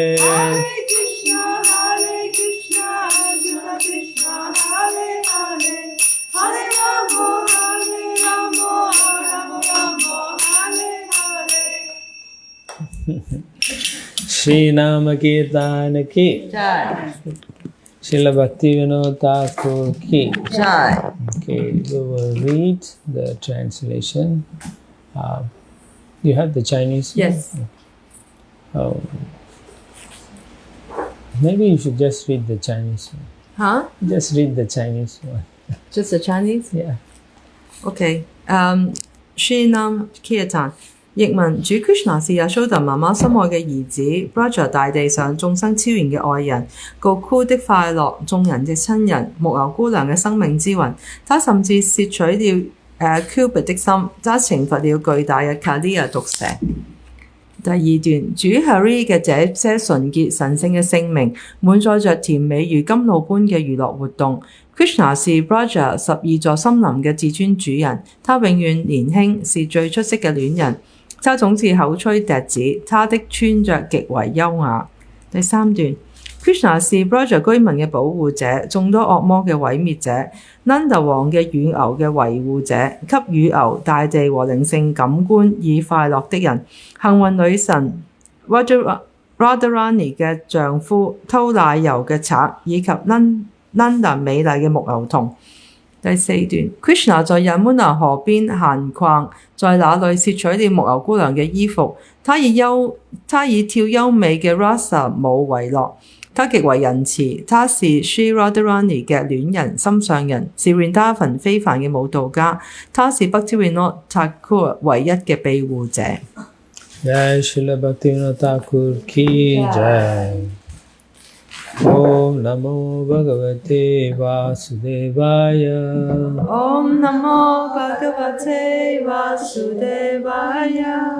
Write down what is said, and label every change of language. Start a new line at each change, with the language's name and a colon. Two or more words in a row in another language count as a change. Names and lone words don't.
Sanskrit: Hare Krishna Krishna Krishna Hare Hare Hare Rama Rama Hare Hare Shri Nama Kirtan Ki Jai. Srila Bhaktivinoda Thakur Ki Jai.
English: Okay, we will read the translation. You have the Chinese one? Yes. Oh. Maybe you should just read the Chinese one. Huh? Just read the Chinese one. Just the Chinese? Yeah.
Cantonese: Okay. Shrinam Kirtan 譯文主 Krishna 是 Yashoda 媽媽心愛嘅兒子 Braja 大地上眾生超然嘅愛人 Goku 的快樂眾人嘅親人牧牛姑娘嘅生命之魂他甚至攝取了Cupid 的心他懲罰了巨大嘅 Kaliya 毒蛇第二段主 Hari 嘅這些純潔神聖嘅姓名滿載着甜美如甘露般嘅娛樂活動 Krishna 是 Braja 12座森林嘅至尊主人他永遠年輕是最出色嘅戀人他總是口吹笛子他的穿着極為優雅第三段 Krishna 是 Braja 居民嘅保護者眾多惡魔嘅毀滅者 Nanda 王嘅乳牛嘅維護者給乳牛大地和靈性感官以快樂的人幸運女神 Radharani 嘅丈夫偷奶油嘅賊以及 Nanda 美麗嘅牧牛童第四段 Krishna 在 Yamuna 河邊閒逛，在那裏攝取了牧牛姑娘嘅衣服，他以跳優美嘅 Rasa 舞為樂，他極為仁慈，他是 Sri Radharani 嘅戀人心上人，是 Vrindavan 非凡嘅舞蹈家，他是 Bhaktivinoda Thakur 唯一嘅庇護者。
Sanskrit: Jai Srila Bhaktivinoda Thakur Ki Jai. Om Namo Bhagavate Vasudevaya. Om Namo Bhagavate Vasudevaya.